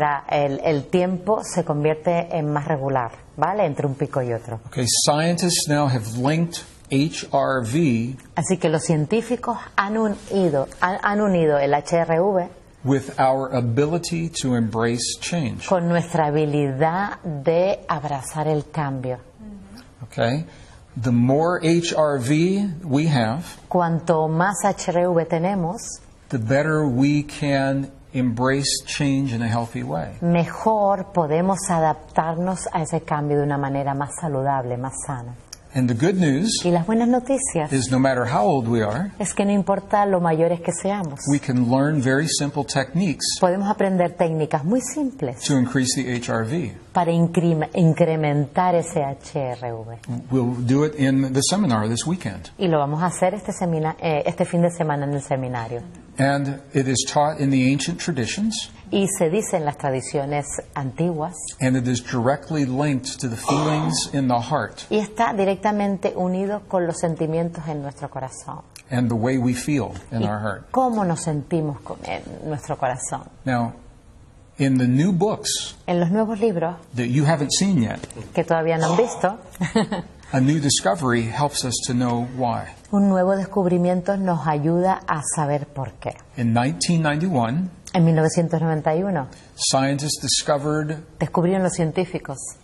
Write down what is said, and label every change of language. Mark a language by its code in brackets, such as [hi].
[es] El tiempo se convierte en más regular, ¿vale? Entre un pico y otro. [en] Okay, scientists now have linked HRV. [es] Así que los científicos han unido el HRV [en] with our ability to embrace change. [es] Con nuestra habilidad de abrazar el cambio. [en] Okay, the more HRV we have, [es] cuanto más HRV tenemos, [en] the better we can embrace change in a healthy way. [es] Mejor podemos adaptarnos a ese cambio de una manera más saludable, más sana. [en] And the good news [es] y las buenas noticias [en] is no matter how old we are, [es] es que no importa lo mayores que seamos, [en] we can learn very simple techniques [es] podemos aprender técnicas muy simples [en] to increase the HRV. [es] Para incrementar ese HRV. [en] We'll do it in the seminar this weekend. [es] Y lo vamos a hacer este fin de semana en el seminario. [en] And it is taught in the ancient traditions. [es] Y se dice en las tradiciones antiguas. [en] And it is directly linked to the feelings in the heart. [es] Y está directamente unido con los sentimientos en nuestro corazón. [en] And the way we feel in our heart. [es] Cómo nos sentimos en nuestro corazón. [en] Now, in the new books, [es] en los nuevos libros, [en] that you haven't seen yet, [es] que todavía no han visto, [en] a new discovery helps us to know why. [es] Un nuevo descubrimiento nos ayuda a saber por qué. [en] In 1991, [es] en 1991, [en] scientists [es] descubrieron los científicos.